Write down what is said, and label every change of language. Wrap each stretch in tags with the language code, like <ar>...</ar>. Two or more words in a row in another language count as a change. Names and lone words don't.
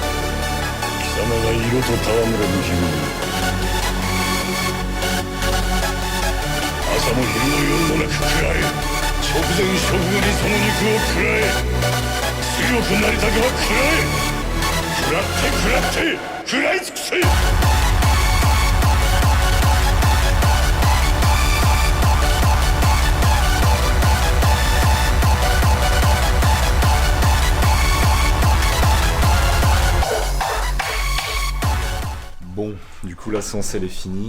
<ja>貴様が色と戯れる日々、朝も昼も夜もなく食らえ。直前勝負にその肉を食らえ。強くなりたけば食らえ。食らって食らい尽くせ。</ja> <fr>Bon, du coup la séance elle est finie.</fr>